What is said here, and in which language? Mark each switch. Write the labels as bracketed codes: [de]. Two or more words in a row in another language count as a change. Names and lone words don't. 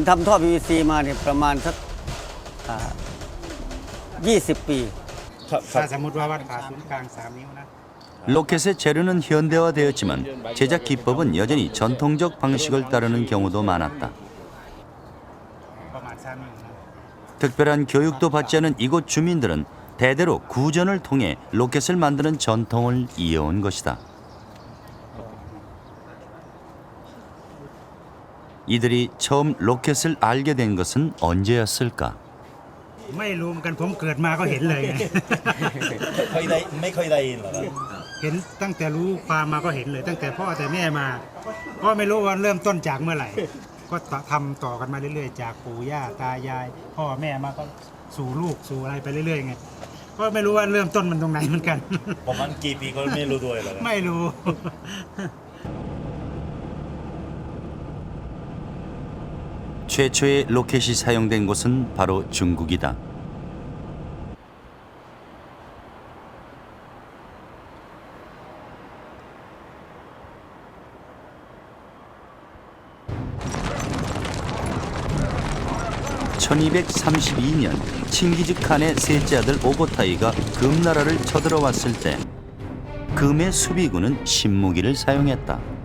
[th] ทำท่อ PVC มาเนี่ยประมาณสัก20 ปี ถ้าสมมุติว่าวัดผ่าศูนย์กลาง3 นิ้วนะ [ko] 로켓의 재료는 현대화되었지만 제작 기법은 여전히 전통적 방식을 따르는 경우도 많았다. 특별한 교육도 받지 않은 이곳 주민들은 대대로 구전을 통해 로켓을 만드는 전통을 이어온 것이다. 이들이 처음 로켓을 알게 된 것은 언제였을까? [th] ไม่รู้เหมือนกันผมเกิดมาก็เห็นเลยไง ไม่เคยได้ยินเหรอครับ เห็นตั้งแต่รู้ความมาก็เห็นเลย ตั้งแต่พ่อแต่แม่มาก็ไม่รู้ว่าเริ่มต้นจากเมื่อไหร่ ก็ทำต่อกันมาเรื่อยๆจากปู่ย่าตายาย พ่อแม่มาก็สู่ลูกสู่อะไรไปเรื่อยๆไงก็ไม่รู้ว่าเริ่มต้นมันตรงไหนเหมือนกัน ประมาณกี่ปีก็ไม่รู้ด้วยเหรอครับ ไม่รู้ [ko] 최초의 로켓이 사용된 곳은 바로 중국이다. (1232년) 칭기즈 칸의 셋째 아들 오보타이가 금나라를 쳐들어왔을 때 금의 수비군은 신무기를 사용했다.